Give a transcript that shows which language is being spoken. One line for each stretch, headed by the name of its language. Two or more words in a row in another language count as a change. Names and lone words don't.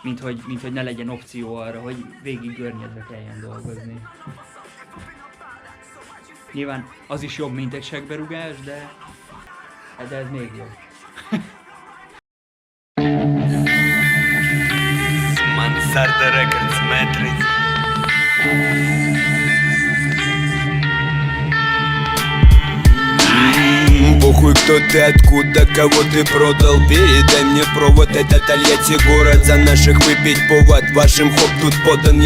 Hungarian: mint hogy ne legyen opció arra, hogy végig görnyedve kelljen dolgozni. Nyilván az is jobb, mint egy segberugás, de ez még jobb.
Russian: Mansarda Records, Matrix. Похуй, кто ты, откуда, кого ты продал. Передай мне провод, это Тольятти город. За наших выпить повод, вашим хоп тут подан.